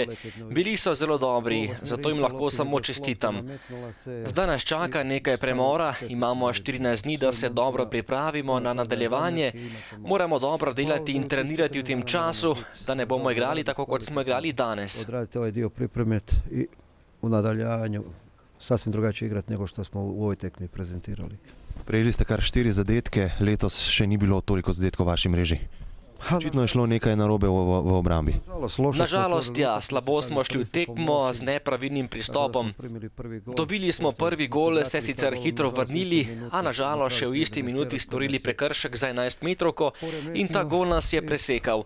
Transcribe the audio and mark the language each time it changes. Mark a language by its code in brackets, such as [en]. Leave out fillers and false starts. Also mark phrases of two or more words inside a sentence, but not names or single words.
[sl] Bili so zelo dobri, zato jim lahko samo čestitam. Zdaj nas čaka nekaj premora, imamo 14 dni, da se dobro pripravimo na nadaljevanje. Moramo dobro delati in trenirati v tem času, da ne bomo igrali tako, kot smo igrali danes. [hr] Odraditi ovaj dio pripremiti i u nadaljavanju sasvim drugačije igrati nego što smo u ovoj tekmi prezentirali. [sl] Prejeli ste kar 4 zadetke, letos še ni bilo toliko zadetkov v vaši mreži. Očitno je šlo nekaj narobe v obrambi. Nažalost, ja, slabo smo šli v tekmo z nepravilnim pristopom. Dobili smo prvi gol, se sicer hitro vrnili, a nažalost še v isti minuti storili prekršek za 11 metrovko in ta gol nas je presekal.